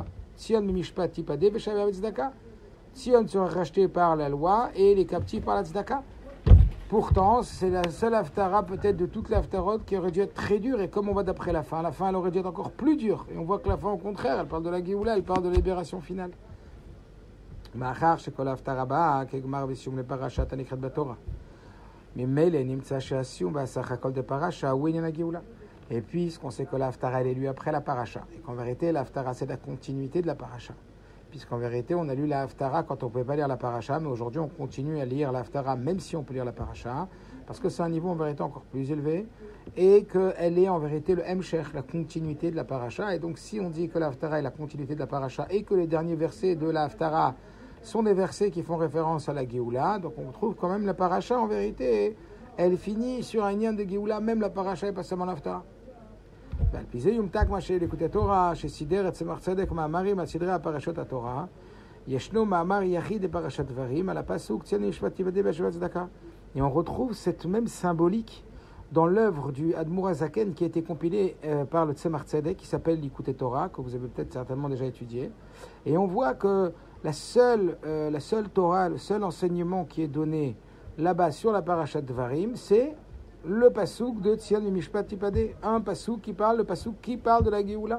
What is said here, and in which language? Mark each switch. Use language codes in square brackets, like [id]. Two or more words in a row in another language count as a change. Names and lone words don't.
[he] ציון במשפט תפדה ושביה בצדקה. [fr] Sion sera racheté par la loi et les captifs par la Tzedaka. Pourtant, c'est la seule Haftara peut-être de toutes les Haftarot qui aurait dû être très dure, et comme on va d'après la fin elle aurait dû être encore plus dure. Et on voit que la fin, au contraire, elle parle de la Géoula, elle parle de la libération finale. [he] מאחר שכל ההפטרה באה כגמר וסיום לפרשת הנקראת בתורה. ממילא נמצא שהסיום והסך הכל דפרשה הוא עניין הגאולה. [fr] Et puisqu'on sait que l'Haftara elle est lue après la paracha, et qu'en vérité l'Haftara c'est la continuité de la paracha, puisqu'en vérité on a lu la Haftara quand on ne pouvait pas lire la paracha, mais aujourd'hui on continue à lire la Haftara même si on peut lire la paracha, parce que c'est un niveau en vérité encore plus élevé, et qu'elle est en vérité le Hemshech, la continuité de la paracha. Et donc si on dit que la Haftara est la continuité de la paracha, et que les derniers versets de la Haftara sont des versets qui font référence à la Géoula, donc on trouve quand même la paracha en vérité, elle finit sur un lien de Géoula, même la paracha et pas seulement l'Haftara. [he] ועל פי זה יומתק מה שליקוטי תורה שסידר את צמח צדק מאמרים על סדרי הפרשות התורה, ישנו מאמר יחיד לפרשת דברים על הפסוק ציון משפט תיבדל בהשבת צדקה. [fr] Et on retrouve cette même symbolique dans l'œuvre du Admour HaZaken qui a été compilée par le Tzemach Tzedek, qui s'appelle l'Ikouté Torah, que vous avez peut-être certainement déjà étudié. Et on voit que la seule Torah, le seul enseignement qui est donné là-bas sur la parashat Dvarim, c'est le pasouk de [he] ציון משפט תפדה, [fr] un pasouk qui parle, le pasouk qui parle de la Géoula.